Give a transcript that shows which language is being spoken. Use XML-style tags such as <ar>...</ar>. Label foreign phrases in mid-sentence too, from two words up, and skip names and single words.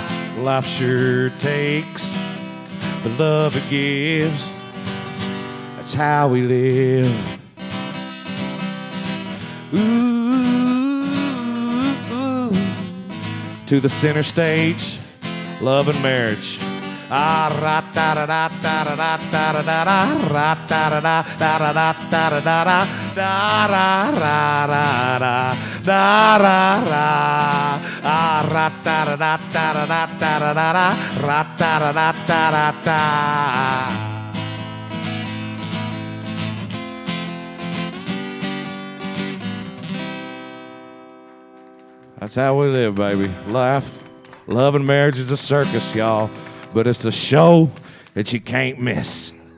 <en>Life sure takes the love it gives. That's how we live. Ooh. To the center stage, love and marriage. Ah, ra da da da da da da da da da da, ra da da da da da da da da da da, da ra ra ra ra, da ra ra. Ah, ra da da da da da da da da da, ra da da da da da da. That's how we live, baby. Laugh. Love and marriage is a circus, y'all. But it's a show that you can't miss.</en>